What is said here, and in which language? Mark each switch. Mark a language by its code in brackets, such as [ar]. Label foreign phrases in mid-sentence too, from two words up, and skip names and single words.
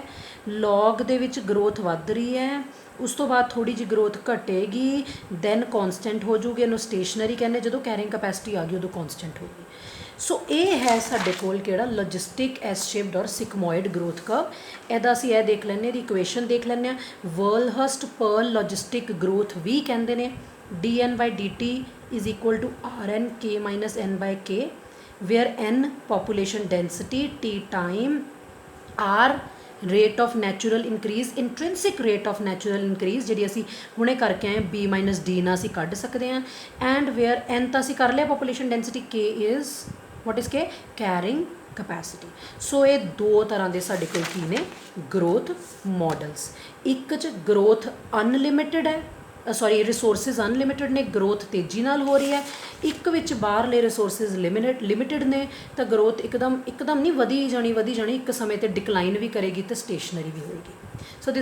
[pa] ਲੌਗ ਦੇ ਵਿੱਚ ਗਰੋਥ ਵੱਧ ਰਹੀ ਹੈ, ਉਸ ਤੋਂ ਬਾਅਦ ਥੋੜ੍ਹੀ ਜਿਹੀ ਗਰੋਥ ਘਟੇਗੀ, [en] then constant [pa] ਹੋ ਜੂਗੀ, ਇਹਨੂੰ ਸਟੇਸ਼ਨਰੀ ਕਹਿੰਦੇ, ਜਦੋਂ [en] carrying capacity [pa] ਆ ਗਈ ਉਦੋਂ ਕੌਨਸਟੈਂਟ ਹੋ ਗਈ। ਸੋ ਇਹ ਹੈ ਸਾਡੇ ਕੋਲ ਕਿਹੜਾ, [en] logistic S shaped [pa] ਔਰ [en] sigmoid growth curve. [pa] ਇਹਦਾ ਅਸੀਂ ਇਹ ਦੇਖ ਲੈਂਦੇ, ਇਹਦੀ ਇਕੁਏਸ਼ਨ ਦੇਖ ਲੈਂਦੇ ਹਾਂ। ਵਰਲਹਰਸਟ ਪਰਲ [en] logistic growth [pa] ਵੀ ਕਹਿੰਦੇ ਨੇ, [en] dN/dt is equal to Rnk minus n/k, where n population density, t time, r rate of natural increase, intrinsic rate of natural increase [pa] ਜਿਹੜੀ ਅਸੀਂ ਹੁਣੇ ਕਰਕੇ ਆਏ [en] b minus d [pa] ਨਾਲ ਅਸੀਂ ਕੱਢ ਸਕਦੇ ਹਾਂ, [en] and where n [pa] ਤਾਂ ਅਸੀਂ ਕਰ ਲਿਆ [en] population density, k is what is k, carrying ਕਪੈਸਿਟੀ। [pa] ਸੋ ਇਹ ਦੋ ਤਰ੍ਹਾਂ ਦੇ ਸਾਡੇ ਕੋਲ ਕੀ ਨੇ [en] growth models. [pa] ਇੱਕ 'ਚ [en] growth unlimited [pa] ਹੈ, [en] sorry resources unlimited [pa] ਨੇ, ਗਰੋਥ ਤੇਜ਼ੀ ਨਾਲ ਹੋ ਰਹੀ ਹੈ। ਇੱਕ ਵਿੱਚ ਬਾਹਰਲੇ [en] resources limited [pa] ਨੇ, ਤਾਂ ਗਰੋਥ ਇੱਕਦਮ ਨਹੀਂ ਵਧੀ ਜਾਣੀ ਇੱਕ ਸਮੇਂ 'ਤੇ ਡਿਕਲਾਈਨ ਵੀ ਕਰੇਗੀ ਅਤੇ ਸਟੇਸ਼ਨਰੀ ਵੀ ਹੋਏਗੀ।